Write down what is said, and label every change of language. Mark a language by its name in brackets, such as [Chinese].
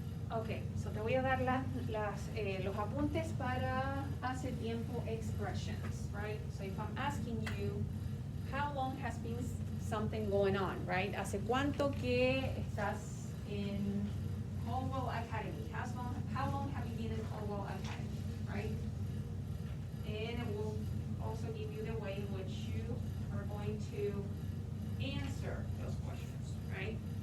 [English] Ok, so [Spanish] te voy a dar los apuntes para hace tiempo [English] expressions, right? So if I'm asking you, how long has been something going on, right? [Spanish] ¿Hace cuánto que estás in Cornwall Academy? [English] How long have you been in Cornwall Academy, right? And it will also give you the way in which you are going to answer those questions, right?